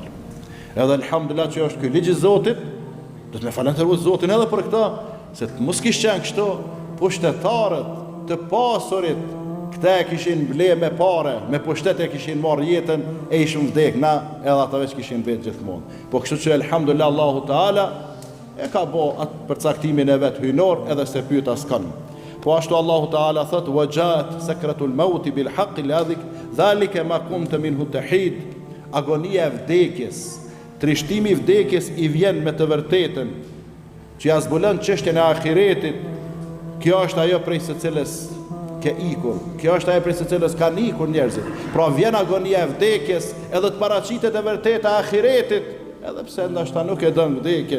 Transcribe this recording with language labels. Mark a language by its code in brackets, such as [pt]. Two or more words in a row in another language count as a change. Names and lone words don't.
[sq] Edhe alhamdulillah që është ky ligj i Zotit, do të më falenderoj Zotin edhe për këtë, se të mos kishte qenë kështu, pushtetarët të pasurit këta e kishin ble me pare, me pushtet e kishin marrë jetën e ishin vdek, na edhe ata veç kishin vetë gjithmonë. Po kështu që elhamdulillah Allahu Teala e ka bo atë përcaktimin e vetë hynor edhe se pyet askan. Po ashtu Allahu Teala thot: [ar] "وجاءت سكرة الموت بالحق ذلك ما كنت منه تحيد." [sq] Agonia e vdekjes, trishtimi i vdekjes i vjen me të vërtetën që ja zbulon çështjen e ahiretit. Kjo është ajo prej së cilës ke ikur, kjo është ajo prej së cilës kanë ikur njerëzit. Pra vjen agonia e vdekjes edhe të paraqitet e vërtetë e ahiretit, edhe pse ndoshta nuk e don vdekjen.